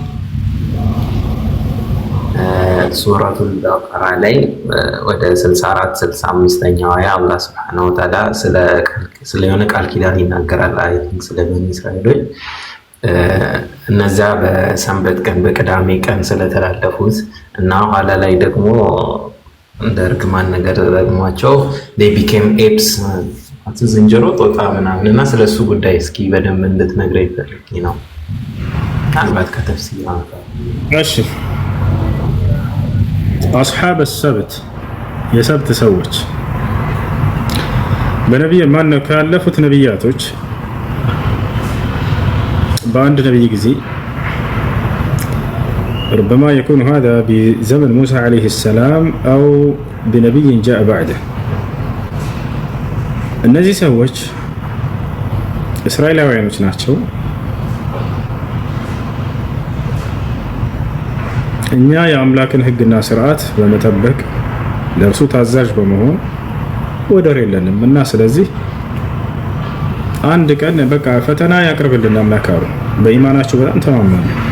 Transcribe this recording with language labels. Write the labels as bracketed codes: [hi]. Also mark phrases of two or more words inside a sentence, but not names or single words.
[am] ሱረቱል በቀራ ላይ ወደ 64 65ኛው አያ አላህ [ar] سبحانه وتعالى [am] ስለ የሆነ ቃል ኪዳን ይናገራል። [en] I think [am] ስለ በኒ እስራኤሎች እነዚያ በሰንበት ቀን በቅዳሜ ቀን ስለተላለፉት እና ኋላ ላይ ደግሞ እንደ እርግማን ነገር ደግሟቸው [en] they became apes [am] ዝንጀሮ ጦጣ ምናምን እና ስለሱ ጉዳይ እስኪ በደንብ እንድትነግረኝ ፈልጌ ነው። ምናልባት ከተፍሲር አንፃር። እሺ [ar] أصحاب السبت [am] የሰብት ሰዎች በነቢይ ማን ነው ካለፉት ነቢያቶች በአንድ ነቢይ ጊዜ [ar] ربما يكون هذا بزمن موسى عليه السلام أو بنبي جاء بعده [am] እነዚህ ሰዎች እስራኤላውያኖች ናቸው። እኛ የአምላክን ሕግና ስርዓት በመጠበቅ ለእርሱ ታዛዥ በመሆን ወደር የለንም እና ስለዚህ አንድ ቀን በቃ ፈተና ያቀርብልን አምላክ አሉ። በኢማናቸው በጣም ተማመኑ።